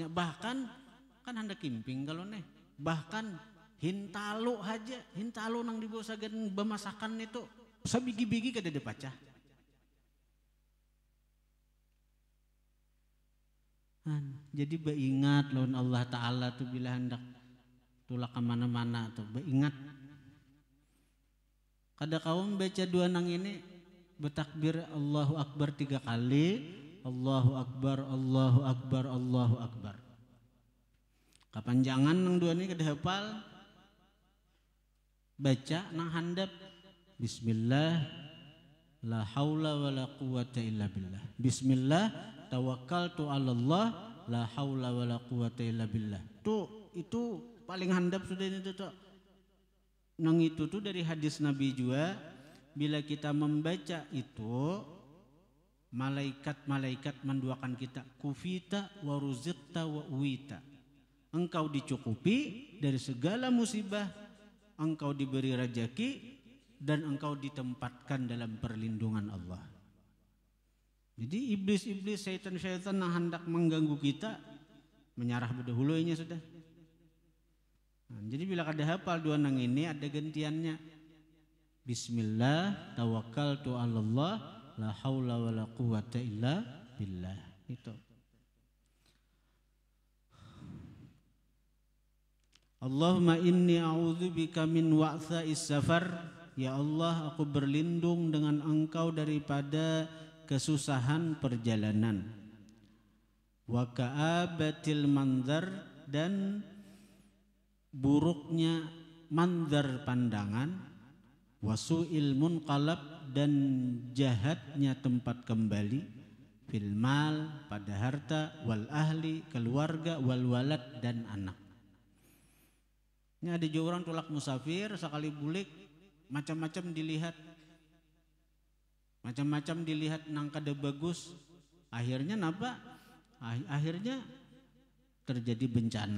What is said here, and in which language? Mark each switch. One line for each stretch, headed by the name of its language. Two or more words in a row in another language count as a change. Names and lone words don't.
Banjar: Bahkan kan hendak kimping kalau nih, bahkan hintalu aja, hintalu nang dibawa sagan bemasakan itu sabigi-bigi kada ada pacah. Jadi beingat lawan Allah Ta'ala tuh bila hendak tulak kemana-mana tuh beingat. Kada kaum baca dua nang ini bertakbir
Arabic: الله أكبر
Banjar: 3 kali,
Arabic: الله أكبر, الله أكبر, الله أكبر.
Banjar: Kapanjangan nang dua ini kada hafal, baca nang handap
Arabic: بسم الله لا حول ولا قوة إلا بالله. بسم الله توكلت على الله لا حول ولا قوة إلا بالله.
Banjar: Itu paling handap sudah itu tuh. Nang itu tuh dari hadis Nabi juga, bila kita membaca itu malaikat-malaikat mendoakan kita,
Arabic: كفيت ورزقت ووقيت.
Indonesian: Engkau dicukupi dari segala musibah, engkau diberi rezeki dan engkau ditempatkan dalam perlindungan Allah.
Banjar: Jadi iblis-iblis, syaitan-syaitan yang hendak mengganggu kita menyarah berdahulunya sudah. Nah, jadi bila kada hafal dua nang ini ada gantiannya.
Arabic: بسم الله توكلت على الله لا حول ولا قوة إلا بالله. Itu. اللهم إني أعوذ بك من وعثاء السفر.
Indonesian: Ya Allah, aku berlindung dengan Engkau daripada kesusahan perjalanan.
Arabic: وكآبة المنظر,
Indonesian: dan buruknya manzar pandangan.
Arabic: وسوء المنقلب,
Indonesian: dan jahatnya tempat kembali.
Arabic: في المال,
Indonesian: pada harta.
Arabic: والأهل,
Indonesian: keluarga.
Arabic: والولد,
Indonesian: dan anak.
Banjar: Ini ada juga orang tulak musafir sekali bulik macam-macam dilihat. Macam-macam dilihat nang kada bagus. Akhirnya napa? Akhirnya terjadi bencana.